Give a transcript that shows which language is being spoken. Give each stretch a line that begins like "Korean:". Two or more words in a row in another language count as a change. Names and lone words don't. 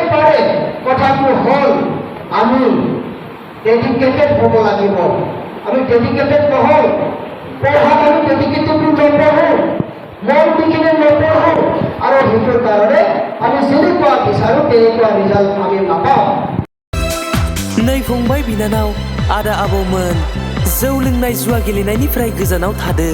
Assamese: পাৰে কথাটো হ'ল আমি ডেডিকেটেড হ'ব লাগিব আমি ডেডিকেটেড নহওঁ পঢ়াত আমি ডেডিকেটেড নপঢ়োঁ মন দি কিনে নপঢ়োঁ আৰু সেইটোৰ কাৰণে আমি যেনেকুৱা বিচাৰোঁ তেনেকুৱা ৰিজাল্ট আমি নাপাওঁ
Bodo: नै फंबाय बिनानाव आदा आबौमोन जौ लोंनाय जुवा गेलेनायनिफ्राय गोजानाव थादो